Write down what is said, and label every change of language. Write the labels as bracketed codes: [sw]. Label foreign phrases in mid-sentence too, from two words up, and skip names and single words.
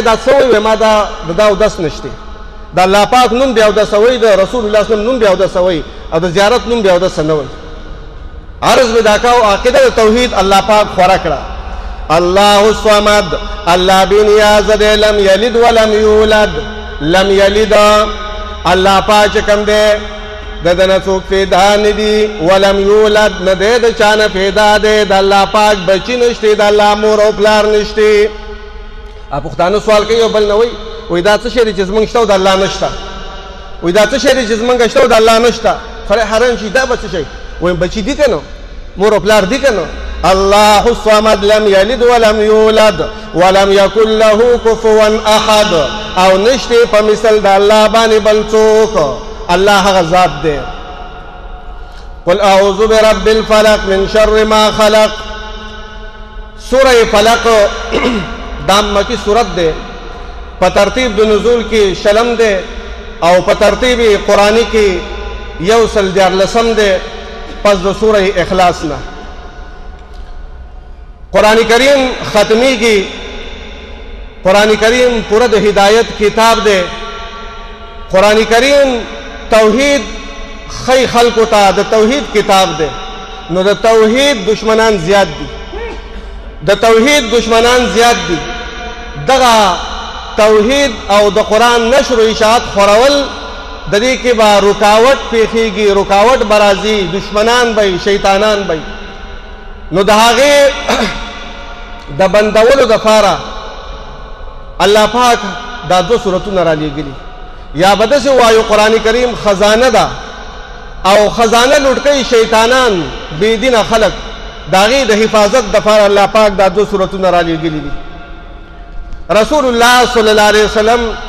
[ps] دا څه وی ما دا اودس نشته د الله پاک نوم بیا اودس وی د رسول الله [ar] صلی الله علیه وسلم [ps] نوم بیا اودس وی او د زیارت نوم بیا اودس نه وی عرض مې دا کاو عقیده توحید الله پاک خوره کړه [ar] الله الصمد [ps] الله بنیاز دی [ar] لم یلد ولم یولد لم یلد [ps] الله پاک کم دی د نه څوک پیدا نه دي [ar] ولم یولد [ps] نه دی د چا نه پیدا دی د الله پاک بچي نشته د الله مور او پلار نشته پښتانه سوال کوي او بل نه وایي دا څه شی دی چې زمونږ شته او د الله نشته وایي دا څه شی دی چې زمونږ شته او د الله نشته سړی حیران شي دا به څه شی وایي بچي دي که نه مور او پلار دي که نه [ar] الله الصمد لم يلد ولم يولد ولم يكن له كفوا احد [ps] او نشته په مثل د الله باندې بل څوک الله هغه ذات دی [ar] قل اعوذ برب الفلق من شر ما خلق [ps] سوره فلق دا مکی سورت دی په ترتیب د نزول کې شلم دی او په ترتیب قرآنی کې 114 دی پس د سوره اخلاص نه قرآن کریم ختمی کی قرآن کریم پورا د ہدایت کتاب دے قرآن کریم توحید خی خلق تا د توحید کتاب دے نو د توحید دشمنان زیاد دی د توحید دشمنان زیاد دی دغه توحید او د قرآن نشر و اشاعت خورول د دې کې با رکاوټ پیښیږي رکاوټ برازي دشمنان بی شیطانان بی نو د هغې د بندولو دپاره الله پاک دا 2 سورتونه رالیږلي یا به داسې وایو قرآن کریم خزانه ده او خزانه لوټ کوي شیطانان بېدینه خلک د هغې د حفاظت دپاره الله پاک دا 2 سورتونه رالیږلي دي رسول الله [ar] صلی الله علیه وسلم